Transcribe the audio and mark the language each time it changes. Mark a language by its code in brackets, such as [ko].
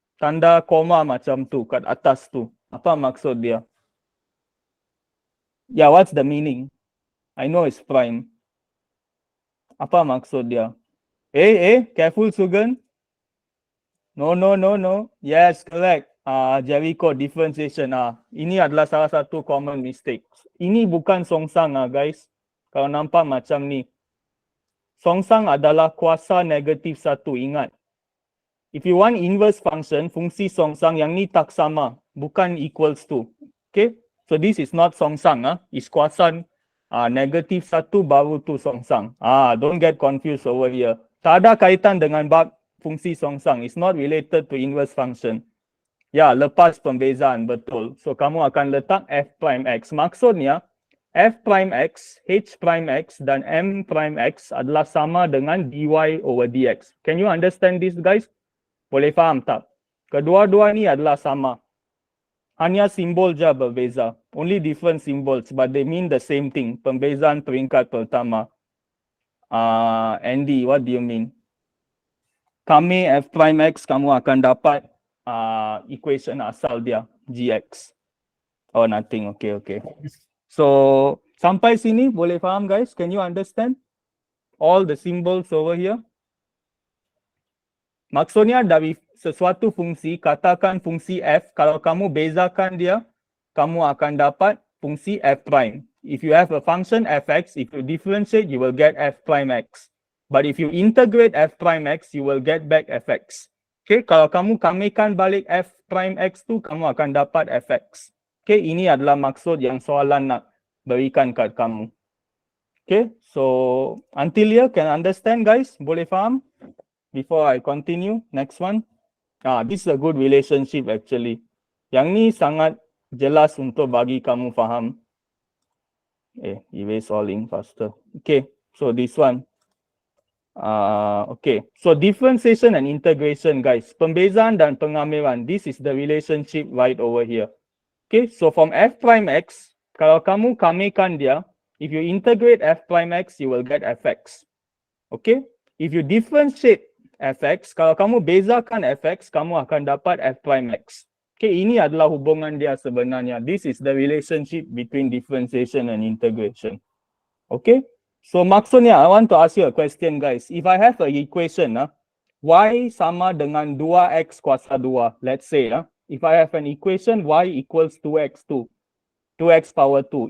[ms] Tanda koma macam tu kat atas tu. Apa maksud dia? [en] Yeah, what's the meaning? I know it's prime. [ms] Apa maksud dia? [en] Careful Sugan. No. Yes, correct. Jericho differentiation. [ms] Ini adalah salah satu common mistake. Ini bukan songsang guys. Kalau nampak macam ni. Songsang adalah kuasa negatif 1, ingat. [en] If you want inverse function, [ms] fungsi songsang yang ni tak sama, bukan equals to. Okay? [en] So this is not [ms] songsang, it's kuasa negatif 1 baru tu songsang. [en] Don't get confused over here. [ms] Tak ada kaitan dengan bab fungsi songsang. [en] It's not related to inverse function. [ms] Ya, lepas pembezaan, betul. So, kamu akan letak f prime x. Maksudnya, f prime x, h prime x, dan m prime x adalah sama dengan dy over dx. [en] Can you understand this, guys? [ms] Boleh faham tak? Kedua-dua ni adalah sama. Hanya simbol je berbeza. [en] Only different symbols, but they mean the same thing. [ms] Pembezaan peringkat pertama. [en] Andy, what do you mean? [ms] Kami f prime x, kamu akan dapat equation asal dia, gx. [en] Oh, nothing. [ms] Okay. So, sampai sini boleh faham, guys? [en] Can you understand all the symbols over here? [ms] Maksudnya dari sesuatu fungsi, katakan fungsi f, kalau kamu bezakan dia, kamu akan dapat fungsi f prime. [en] If you have a function fx, if you differentiate, you will get f prime x. But if you integrate f prime x, you will get back fx. [ms] Okay, kalau kamu kamikan balik f prime x tu, kamu akan dapat fx. Okay, ini adalah maksud yang soalan nak berikan kat kamu. [en] Okay, so until here, can understand, guys? [ms] Boleh faham? [en] Before I continue, next one. This is a good relationship actually. [ms] Yang ni sangat jelas untuk bagi kamu faham. [en] Erase all in faster. Okay, so this one. Okay, so differentiation and integration, guys. [ms] Pembezaan dan pengamilan. [en] This is the relationship right over here. Okay, so from f prime x, [ms] kalau kamu kamikan dia, [en] if you integrate f prime x, you will get fx. [ms] Okay, [en] if you differentiate fx, [ms] kalau kamu bezakan fx, kamu akan dapat f prime x. Okay, ini adalah hubungan dia sebenarnya. [en] This is the relationship between differentiation and integration. Okay. So maksudnya, I want to ask you a question, guys. If I have an equation, [ms] Y sama dengan 2x kuasa 2. [en] Let's say, if I have an equation y equals 2x2, 2x power 2.